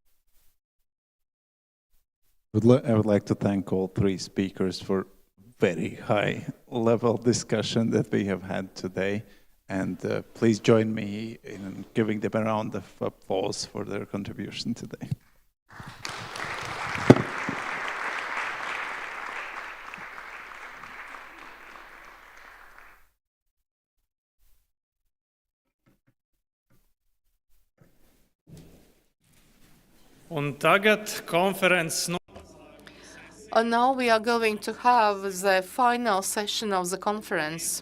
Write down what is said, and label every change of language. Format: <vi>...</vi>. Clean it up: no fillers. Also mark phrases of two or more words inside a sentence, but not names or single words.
<en>I would like to thank all three speakers for very high-level discussion that we have had today. And please join me in giving them a round of applause for their contribution today.</en> <lv>Un tagad konferences.</lv> <en>And now we are going to have the final session of the conference.</en>